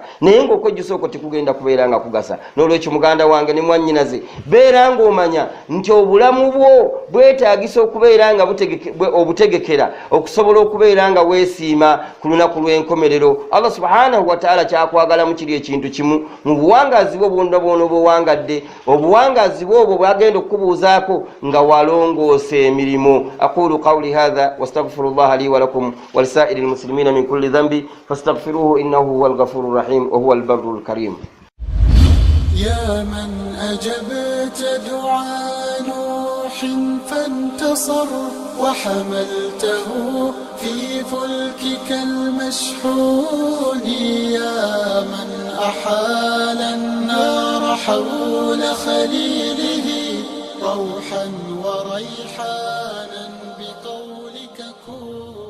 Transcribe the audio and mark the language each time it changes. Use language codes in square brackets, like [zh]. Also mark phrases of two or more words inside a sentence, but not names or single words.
[lg] Naye ng'okwejjusa okwo tekugenda kubeera nga kugasa. N'olwekyo muganda wange ne mwannyinaze beera ng'omanya nti obulamu bwo bwetaagisa okubeera nga obutegekera okusobola okubeera nga weesiima ku lunaku lw'enkomerero. [ar] الله سبحانه وتعالى [lg] kyakwagala mu kiri ekintu kimu, mu buwangaazi bwo bwonna bw'ono obuwangadde, obuwangaazi bwo obwo bwagenda okukubuuzaako nga walongoosa emirimu. [ar] أقول قولي هذا واستغفر الله لي ولكم ولسائر المسلمين من كل ذنب فاستغفروه إنه هو الغفور الرحيم وهو البر الكريم. يا من أجبت دعاء نوح فانتصر وحملته في فلكك المشحون، يا من أحال النار حول خليله روحا وريحانا بقولك كن.